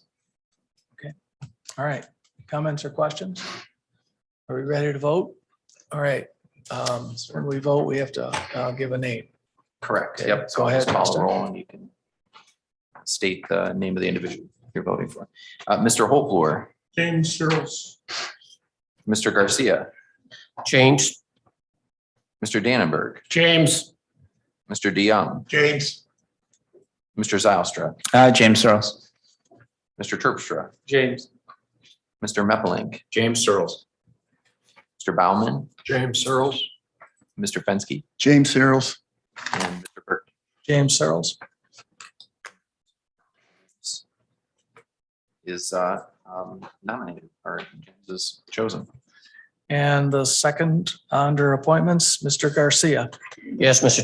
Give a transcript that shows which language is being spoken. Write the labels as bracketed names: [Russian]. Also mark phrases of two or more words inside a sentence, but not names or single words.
[English] All right. Comments or questions? Are we ready to vote? All right. When we vote, we have to give a name. Correct. Okay, Yep. go So I'll ahead, just call Justin. the roll and you can state the name of the individual you're voting for. Mr. Holfluer, James Searles. Mr. Garcia, James. Mr. Dannenberg, James. Mr. DeYoung, James. Mr. Zylstra, James Searles. Mr. Terpstra, James. Mr. Meppelink, James Searles. Mr. Baumann, James Searles. Mr. Fenske, James Searles. and Mr. Bergman. James Searles. Is nominated or James is chosen. And the second under appointments, Mr. Garcia. Yes, Mr.